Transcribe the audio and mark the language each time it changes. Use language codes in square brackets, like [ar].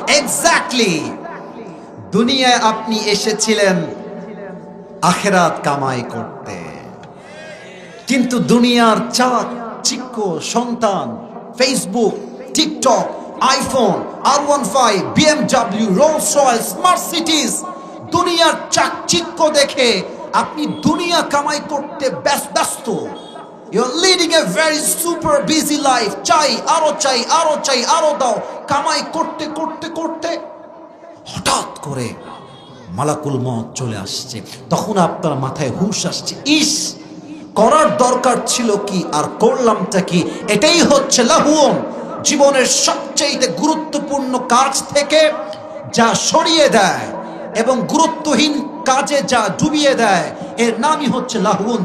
[bn] Exactly, দুনিয়ায় আপনি এসেছিলেন আখেরাত কামাই করতে, কিন্তু দুনিয়ার চাকচিক্য সন্তান, Facebook, TikTok, iPhone, R15, BMW, Rolls Royce, Mercedes, দুনিয়ার চাকচিক্য দেখে আপনি দুনিয়া কামাই করতে ব্যস্ত। [en] You're leading a very super busy life. [bn] চাই, আরো চাই, আরো চাই, আরো দাও। কামাই করতে করতে করতে হঠাৎ করে মালাকুল মউত চলে আসছে। তখন আপনার মাথায় হুঁশ আসছে, ইস, করার দরকার ছিল কি আর করলামটা কি। এটাই হচ্ছে লাহুন। জীবনের সবচেয়ে গুরুত্বপূর্ণ কাজ থেকে যা সরিয়ে দেয় এবং গুরুত্বহীন কাজে যা ডুবিয়ে দেয়, এর নামই হচ্ছে লাহুন।